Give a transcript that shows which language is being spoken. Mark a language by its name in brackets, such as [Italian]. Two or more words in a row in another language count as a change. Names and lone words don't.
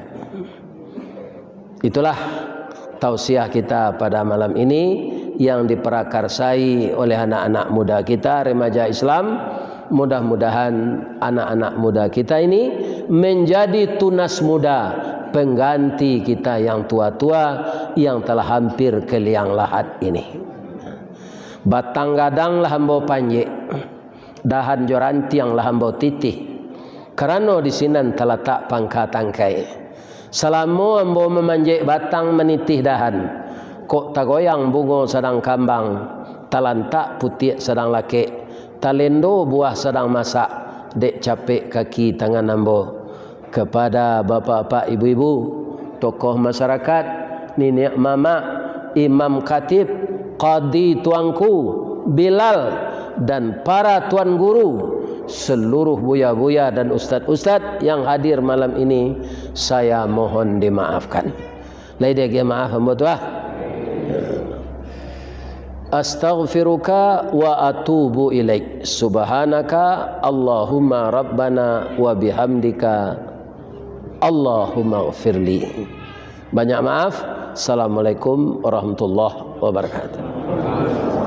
[Indonesian] Itulah tausiah kita pada malam ini yang diperakarsai oleh anak-anak muda kita, remaja Islam. Mudah-mudahan anak-anak muda kita ini menjadi tunas muda, pengganti kita yang tua-tua yang telah hampir ke liang lahat ini. [Minangkabau] Batang gadang lah hambau panjek, dahan jorantiang lah hambau titih, kerana di sinan terletak pangkat tangkai. Selama hambau memanjek batang menitih dahan, kok tagoyang bungo sedang kambang, talantak putih sedang laki, talendo buah sedang masak, dek capek kaki tangan ambo. [Indonesian] Kepada bapak-bapak, ibu-ibu, tokoh masyarakat, nenek mama, imam khatib, qadi tuanku, Bilal, dan para tuan guru, seluruh buya-buya dan ustaz-ustaz yang hadir malam ini, saya mohon dimaafkan. [Minangkabau] Lain dia maaf hamba tuah. [Arabic] أستغفرك وأتوب إليك. سبحانك اللهم ربنا وبحمدك اللهم اغفر لي. [Indonesian] Banyak maaf. [Arabic] السلام عليكم ورحمة الله وبركاته.